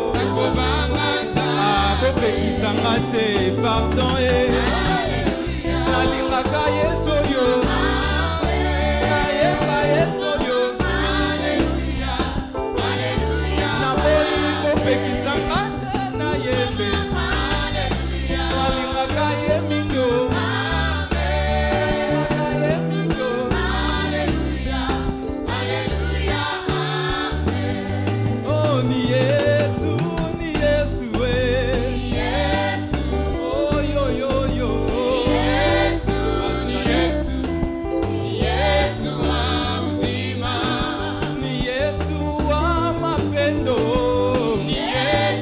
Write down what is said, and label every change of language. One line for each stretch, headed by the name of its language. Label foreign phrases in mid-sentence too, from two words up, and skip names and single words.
Lingala: akopekisanga te pardon nalingaka Yesu yo nayeba Yesu yo pekisanga te na yebe nalingaka ye mingi nalingaka ye mingi
Swahili: oh ni Yesu oh yo yo yo Yesu wa uzima ni Yesu wa mapendo